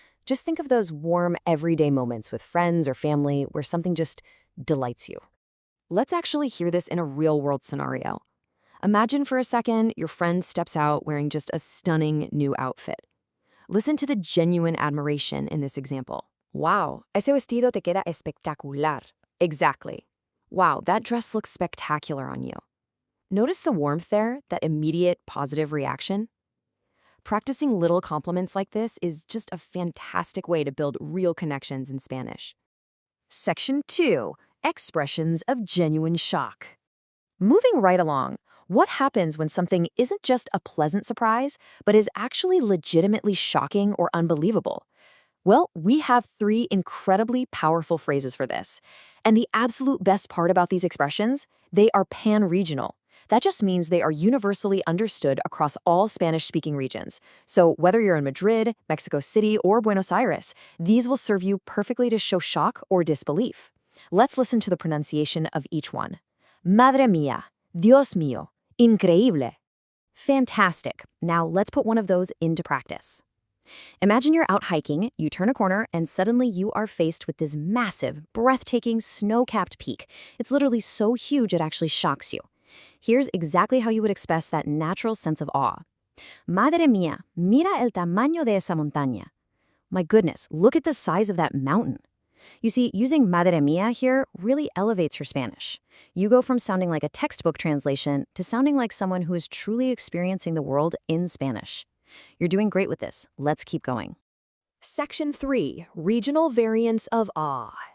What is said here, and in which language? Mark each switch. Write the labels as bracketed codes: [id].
[en] Just think of those warm, everyday moments with friends or family where something just delights you. Let's actually hear this in a real-world scenario. Imagine for a second your friend steps out wearing just a stunning new outfit. Listen to the genuine admiration in this example. [es] Wow, ese vestido te queda espectacular. [en] Exactly. Wow, that dress looks spectacular on you. Notice the warmth there, that immediate positive reaction? Practicing little compliments like this is just a fantastic way to build real connections in Spanish. Section 2. Expressions of genuine shock. Moving right along, what happens when something isn't just a pleasant surprise, but is actually legitimately shocking or unbelievable? Well, we have 3 incredibly powerful phrases for this. And the absolute best part about these expressions, they are pan-regional. That just means they are universally understood across all Spanish-speaking regions. So whether you're in Madrid, Mexico City, or Buenos Aires, these will serve you perfectly to show shock or disbelief. Let's listen to the pronunciation of each one. [es] Madre mía, Dios mío, increíble. [en] Fantastic. Now let's put one of those into practice. Imagine you're out hiking, you turn a corner, and suddenly you are faced with this massive, breathtaking, snow-capped peak. It's literally so huge it actually shocks you. Here's exactly how you would express that natural sense of awe. [es] Madre mía, mira el tamaño de esa montaña. [en] My goodness, look at the size of that mountain. You see, using madre mía here really elevates your Spanish. You go from sounding like a textbook translation to sounding like someone who is truly experiencing the world in Spanish. You're doing great with this. Let's keep going. Section 3. Regional variants of awe.